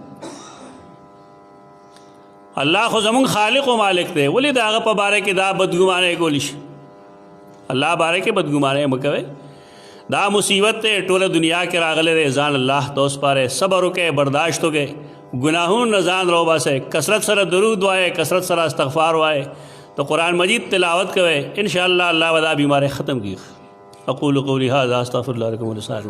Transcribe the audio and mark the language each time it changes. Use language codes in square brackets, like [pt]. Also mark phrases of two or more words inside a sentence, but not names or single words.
[ps] الله خو زمونږ خالق و مالک دی، ولې د هغه په باره کې دا بدګمانۍ کولی شي؟ الله باره کې بدګمانۍ مه کوئ. دا مصیبت ته ټوله دنیا کې راغلی دی. ځان الله ته وسپارئ، صبر وکئ، برداشت وکئ، ګناهونو نه ځان راوباسئ، کثرت سره درود وایئ، کثرت سره استغفار وایئ، تو قرآن مجید تلاوت کوئ، انشاءاللہ اللہ و دا بیماری ختم کی. [ar] اقول قولی هذا استغفر الله لكم ولسائر